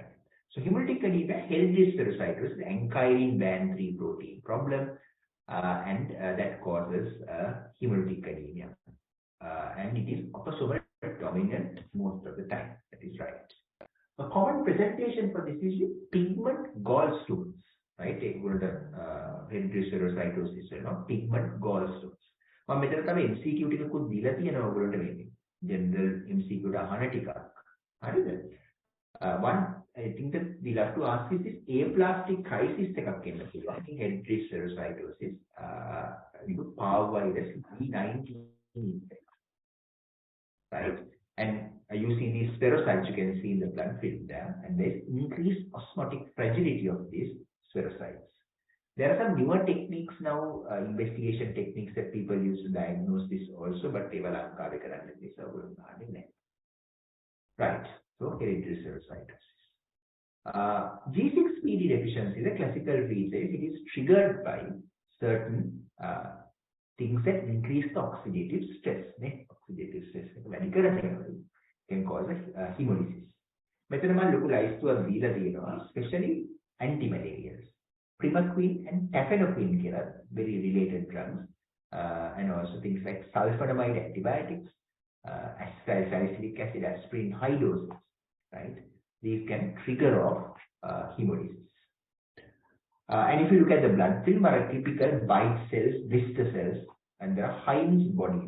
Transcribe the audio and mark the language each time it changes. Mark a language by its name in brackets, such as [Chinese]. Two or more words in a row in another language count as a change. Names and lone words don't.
[English] So hemolytic anemia, hereditary spherocytosis, ankyrin band 3 protein problem, and that causes hemolytic anemia, and it is autosomal dominant most of the time. That is right. A common presentation for this is pigment gallstones, right? Take the hereditary spherocytosis, pigment gallstones. [Sinhala] මම මෙතන තමයි MCQ ටිකකුත් දීලා තියෙනවා ඔයගොල්ලන්ට මේකේ. [English] General MCQ [Sinhala] ට අහන ටිකක්. හරිද? [English] One, I think that we'll have to ask is this aplastic crisis [Sinhala] එකක් එන්න පුළුවන්. [English] I think head spherocytosis, parvovirus B19 infection, right? And you see these spherocytes, you can see in the blood film there, and there's increased osmotic fragility of these spherocytes. There are some newer techniques now, investigation techniques that people use to diagnose this also, but they will right. So hereditary spherocytosis. G6PD deficiency, the classical feature, it is triggered by certain things that increase the oxidative stress. Oxidative stress can cause hemolysis. [Sinhala] මෙතන මම ලොකු ලයිස්තුවක් දීලා තියෙනවා, [English] especially antimalarials. Primaquine and tafenoquine කියලා very related drugs, and also things like sulfonamide antibiotics, salicylic acid, aspirin, high doses, right? These can trigger off hemolysis. And if you look at the blood film, are typical white cells, blister cells, and there are Heinz bodies.